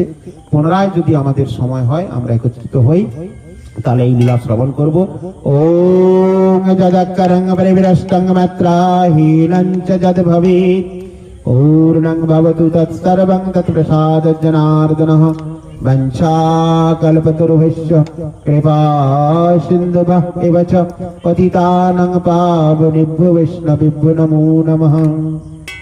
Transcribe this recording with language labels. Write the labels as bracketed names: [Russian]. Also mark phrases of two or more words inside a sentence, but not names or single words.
[Bangla] পুনরায় যদি আমাদের সময় হয় আমরা একত্রিত হই, তাহলে এই লীলা শ্রবণ করব। [Sanskrit] ওম যদকরং পরিবিরষ্টং মাত্রাহীনং চ যদ ভবেৎ পূর্ণং ভবতু তৎসর্বং তৎপ্রসাদ জনার্দনঃ। वंशाकल्पतरुभ्यश्च कृपा सिन्धुभ्यः एव च पतितानां पावनेभ्यो वैष्णवेभ्यो नमो नमः।